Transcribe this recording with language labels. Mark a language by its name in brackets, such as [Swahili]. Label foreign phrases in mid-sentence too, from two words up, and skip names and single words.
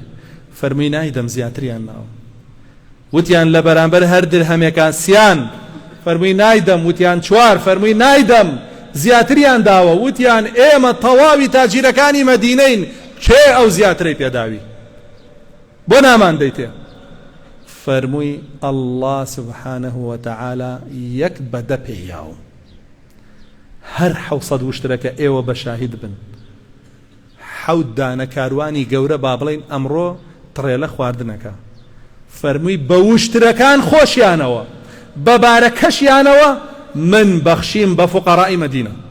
[Central Kurdish] فەرمی نایدەم زیاتریان ناوە. وتیان لە بەرامبەر هەر درهەمێکە سیان. فەرمی نایدەم. وتیان 4. فەرمی نایدەم زیاتریان داوە. وتیان ئێمە تەواوی تاجیرەکانی مەدینەین، کێ ئەو زیاترەی پێداوی؟ بۆ نامان دەیتێ؟ فەرمووی [Arabic] الله سبحانه وتعالى [Central Kurdish] یەک بەدە پێیاوم، هەر 700 وشترەکە ئێوە بە شاهید بن، 7 دانە کاروانی گەورە با بڵێن ئەمڕۆ تڕێلە خواردنەکە. فەرمووی بە وشترەکان خۆشیانەوە، بە بارەکەشیانەوە من بەخشیم بە فوقەڕای مەدینە.